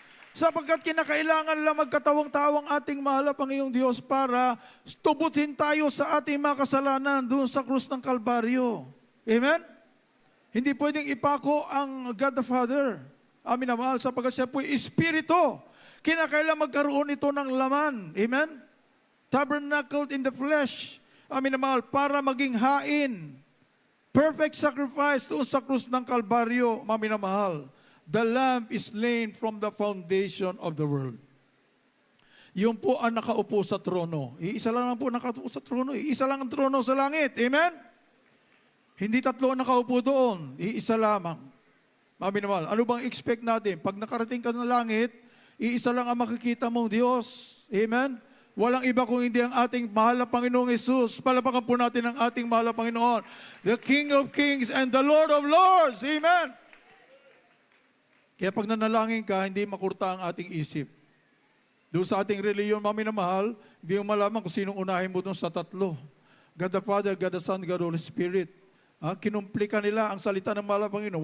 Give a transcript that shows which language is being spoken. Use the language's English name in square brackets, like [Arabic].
[Filipino] Sapagkat kinakailangan lang magkatawang tao ang ating mahal na Panginoong Diyos para tubutin tayo sa ating mga kasalanan doon sa krus ng Kalbaryo. Amen? Hindi pwedeng ipako ang God the Father. Amin na mahal, sapagkat siya po Espiritu. Kinakailangan magkaroon ito ng laman. Amen? [English] Tabernacled in the flesh. [Filipino] Amin na mahal, para maging hain. [English] Perfect sacrifice [Filipino] doon sa krus ng Kalbaryo, mami na mahal. [English] The Lamb is slain from the foundation of the world. [Filipino] Yung po ang nakaupo sa trono. Iisa lang po nakaupo sa trono. Iisa lang ang trono sa langit. Amen? Hindi tatlo ang nakaupo doon. Iisa lamang. Mami na mahal, ano bang expect natin? Pag nakarating ka ng langit, iisa lang ang makikita mong Diyos. Amen? Walang iba kung hindi ang ating mahal na Panginoong Hesus. Palapakan po natin ang ating mahal na Panginoon. [English] The King of Kings and the Lord of Lords. Amen? [Filipino] Kaya pag nanalangin ka, hindi makurta ang ating isip. Doon sa ating reliyon, mami na mahal, hindi mo malaman kung sinong unahin mo doon sa tatlo. [English] God the Father, God the Son, God the Holy Spirit. [Filipino] Kinumplika nila ang salita ng mahal na Panginoon.